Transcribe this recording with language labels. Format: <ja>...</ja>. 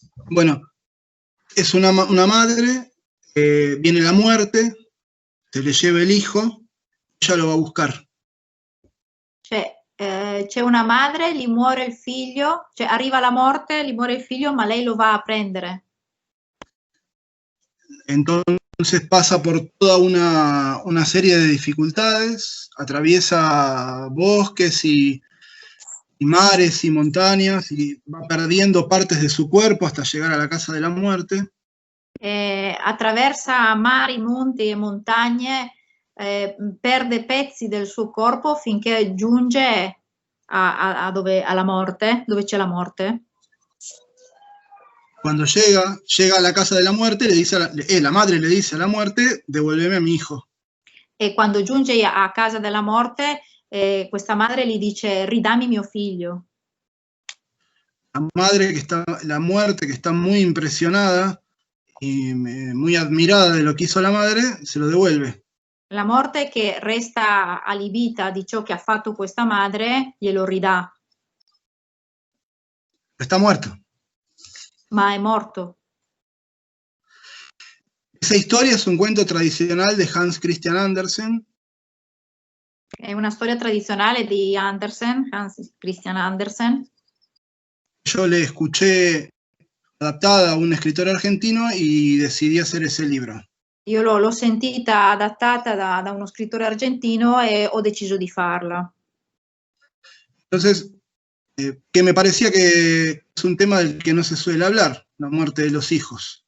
<es>Bueno, es una madre, viene la muerte, se le lleva el hijo, ella lo va a buscar.</es> <it>C'è una madre, gli muore il figlio, cioè arriva la morte, gli muore il figlio, ma lei lo va a prendere.</it> <es>Entonces pasa por toda una serie de dificultades, atraviesa bosques y mares y montañas, y va perdiendo partes de su cuerpo hasta llegar a la casa de la muerte.</es> <it>Attraversa mari, monti e montagne, perde pezzi del suo corpo finché giunge alla morte, dove c'è la morte.</it> <es>Cuando llega a la casa de la muerte, le dice la madre le dice a la muerte, devuélveme a mi hijo.</es> <it>E quando giunge a casa della morte, questa madre gli dice, ridammi mio figlio.</it> <es>La muerte que está muy impresionada y muy admirada de lo que hizo la madre, se lo devuelve.</es> <it>La morte, che resta allibita di ciò che ha fatto questa madre, glielo ridà.</it> <es>Está muerto.</es> <it>Ma è morto.</it> <es>Esa historia es un cuento tradicional de Hans Christian Andersen.</es> <it>È una storia tradizionale di Hans Christian Andersen.</it> <es>Yo le escuché adaptada a un escritor argentino y decidí hacer ese libro.</es> <it>Io l'ho sentita adattata da uno scrittore argentino e ho deciso di farla.</it> <es>Entonces, que me parecía que es un tema del que no se suele hablar, la muerte de los hijos.</es>